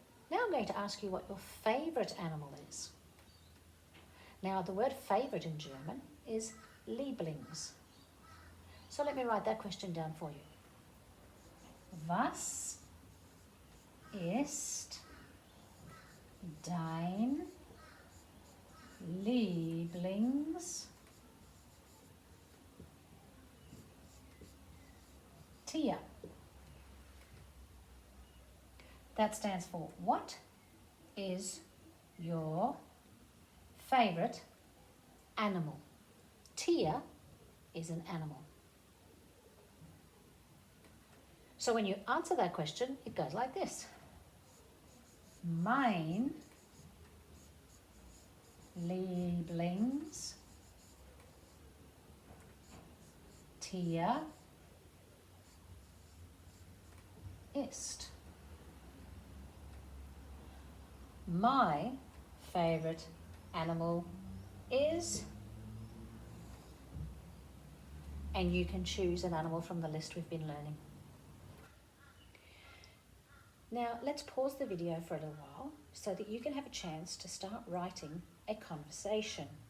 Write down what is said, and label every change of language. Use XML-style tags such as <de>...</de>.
<en>Now I'm going to ask you what your favourite animal is. Now the word favourite in German is Lieblings. So let me write that question down for you.</en> <de>Was ist dein Lieblingstier?</de> <en>That stands for what is your favourite animal? Tier is an animal. So when you answer that question, it goes like this.</en> <de>Mein Lieblingstier ist.</de> <en>My favourite animal is, and you can choose an animal from the list we've been learning. Now let's pause the video for a little while so that you can have a chance to start writing a conversation.</en>